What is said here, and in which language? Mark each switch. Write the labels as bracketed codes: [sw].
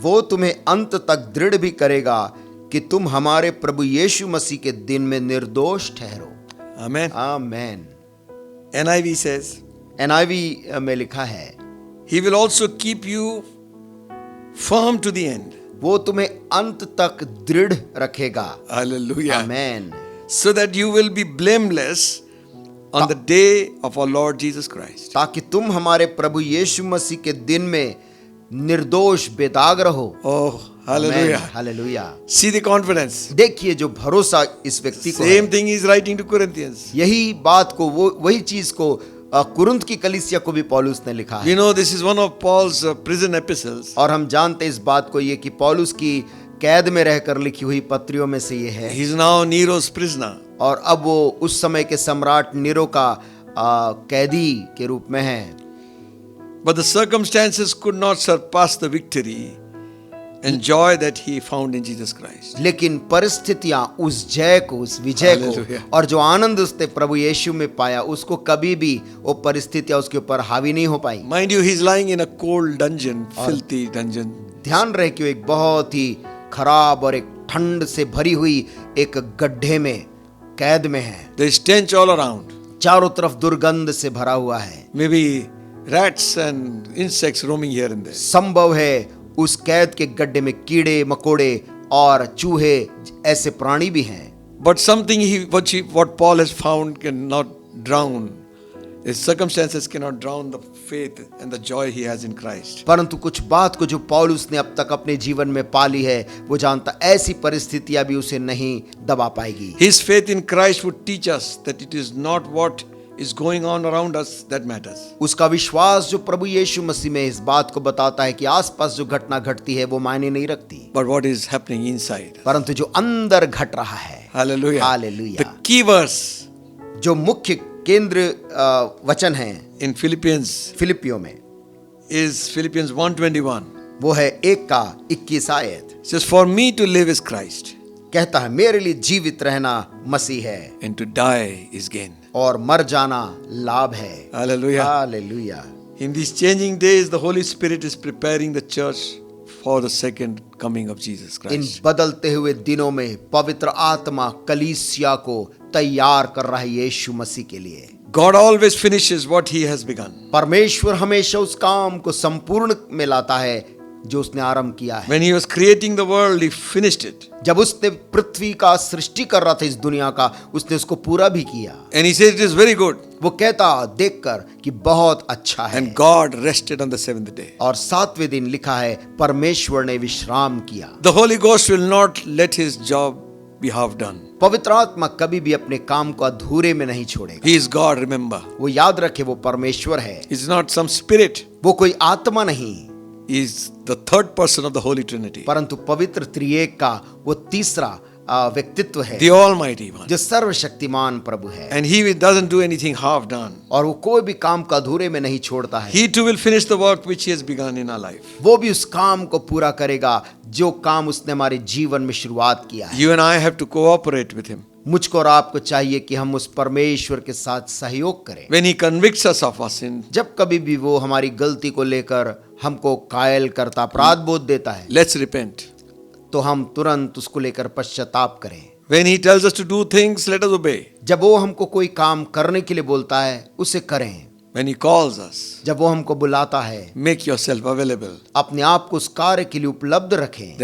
[hi] वो तुम्हें अंत तक दृढ़ भी करेगा कि तुम हमारे प्रभु यीशु मसीह के दिन में निर्दोष ठहरो। [en] Amen. [hi] आमेन। [en] NIV says, [hi] NIV में लिखा है, [en] He will also keep you firm to the end. [hi] वो तुम्हें अंत तक दृढ़ रखेगा। [en] Hallelujah. [hi] Amen. [en] So that you will be blameless on the day of our Lord Jesus Christ. [hi] ताकि तुम हमारे प्रभु यीशु मसीह के दिन में निर्दोष बेदाग रहो। [en] Oh, hallelujah. [hi] Hallelujah. [en] See the confidence. [hi] देखिए जो भरोसा इस व्यक्ति को [en] Same [hi] है। [en] thing he is writing to Corinthians. [hi] यही बात को वही चीज को कुरिन्थ की कलीसिया को भी पौलुस ने लिखा है। [en] You know, this is one of Paul's prison epistles. [hi] और हम जानते इस बात को ये कि पौलुस की कैद में रहकर लिखी हुई पत्रियों में से ये है। [en] He is now Nero's prisoner. [hi] और अब वो उस समय के सम्राट नीरो का कैदी के रूप में है। [en] But the circumstances could not surpass the victory and joy that he found in Jesus Christ. [hi] लेकिन परिस्थितियां उस जय को, उस विजय [en] Hallelujah. [hi] को और जो आनंद उसने प्रभु यीशु में पाया उसको कभी भी वो परिस्थितियां उसके ऊपर हावी नहीं हो पाई। [en] Mind you, he is lying in a cold dungeon, filthy dungeon. [hi] ध्यान रहे कि वो एक बहुत ही खराब और एक ठंड से भरी हुई एक गड्ढे में कैद में है। [en] There is stench all around. [hi] चारों तरफ दुर्गंध से भरा हुआ है। [en] Maybe rats and insects roaming here and there. [hi] संभव है उस कैद के गड्ढे में कीड़े मकोड़े और चूहे ऐसे प्राणी भी हैं। [en] But something what Paul has found cannot drown His circumstances cannot drown the faith and the joy he has in Christ. [hi] परंतु कुछ बात को जो पौलुस ने अब तक अपने जीवन में पाली है, वो जानता ऐसी परिस्थितियां भी उसे नहीं दबा पाएगी। [en] His faith in Christ would teach us that it is not what is going on around us that matters. [hi] उसका विश्वास जो प्रभु यीशु मसीह में इस बात को बताता है कि आसपास जो घटना घटती है वो मायने नहीं रखती, [en] But what is happening inside. [hi] परंतु जो अंदर घट रहा है। [en] Hallelujah. [hi] Hallelujah. [en] The key verse [hi] जो मुख्य केंद्र वचन है [en] in Philippians [hi] फिलिपियों में [en] is Philippians 1:21. [hi] वो है 1:21 आयत। [en] It says, "For me to live is Christ, [hi] कहता है मेरे लिए जीवित रहना मसीह है [en] and to die is gain." [hi] और मर जाना लाभ है। [en] Hallelujah. [hi] Hallelujah. [en] In these changing days, the Holy Spirit is preparing the church for the second coming of Jesus [hi] in [en] Christ. [hi] बदलते हुए दिनों में पवित्र आत्मा कलीसिया को तैयार कर रहा है यीशु मसीह के लिए। [en] God always finishes what He has begun. [hi] परमेश्वर हमेशा उस काम को संपूर्ण में लाता है जो उसने आरंभ किया है। [en] When He was creating the world, He finished it. [hi] जब उसने पृथ्वी का सृष्टि कर रहा था इस दुनिया का, उसने उसको पूरा भी किया। [en] And He said it is very good. [hi] वो कहता देखकर कि बहुत अच्छा है। [en] And God rested on the seventh day. [hi] और 7वें दिन लिखा है परमेश्वर ने विश्राम किया। [en] The Holy Ghost will not let His job be half done. [hi] पवित्र आत्मा कभी भी अपने काम को अधूरे में नहीं छोड़ेगा। [en] He is God, remember. [hi] वो याद रखे वो परमेश्वर है, [en] He is not some spirit. [hi] वो कोई आत्मा नहीं, [en] He is the third person of the Holy Trinity. [hi] परंतु पवित्र त्रिएक का वो तीसरा व्यक्तित्व है, [en] The Almighty One. [hi] जो सर्वशक्तिमान प्रभु है। [en] And He doesn't do anything half done. [hi] और वो कोई भी काम को अधूरे में नहीं छोड़ता है। [en] He too will finish the work which He has begun in our life. [hi] वो भी उस काम को पूरा करेगा जो काम उसने हमारे जीवन में शुरुआत किया है। [en] You and I have to cooperate with Him. [hi] मुझको और आपको चाहिए कि हम उस परमेश्वर के साथ सहयोग करें। [en] When He convicts us of our sin, [hi] जब कभी भी वो हमारी गलती को लेकर हमको कायल करता, अपराध बोध देता है, [en] let's repent. [hi] तो हम तुरंत उसको लेकर पश्चाताप करें। [en] When He tells us to do things, let us obey. [hi] जब वो हमको कोई काम करने के लिए बोलता है उसे करें। [en] When He calls us, [hi] जब वो हमको बुलाता है [en] make yourself available [hi] अपने आप को उस कार्य के लिए उपलब्ध रखें